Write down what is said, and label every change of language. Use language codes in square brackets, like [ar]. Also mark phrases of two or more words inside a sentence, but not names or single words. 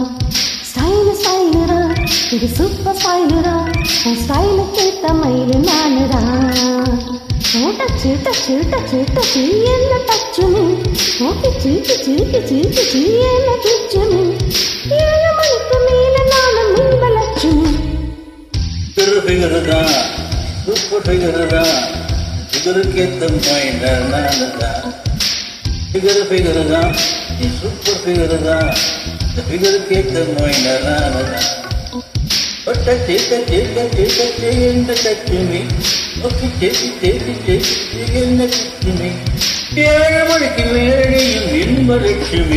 [ta] Style da, இது [en] super style [ta] da, உன் style கேட்ட மயில் நானு தான். touch என்ன [en] touch me, [ta] கிச்சு என்ன கிச்சு me, 7 மணிக்கு மேல நானும் மின்பலட்சுமி. figure da, [en] super figure [ta] da. Figure கேத்த மைண்டர் நானுதான். Figure தான், நீ [en] super figure [ta] தான். இந்த ஃபிகர் கேத்த மைண்டர் நானுதான். டச்சு என்ன [en] touch me, [ta] கிச்சு என்ன கிச்சுமி, 7 மணிக்கு மேடையும் இன்பலட்சுமி.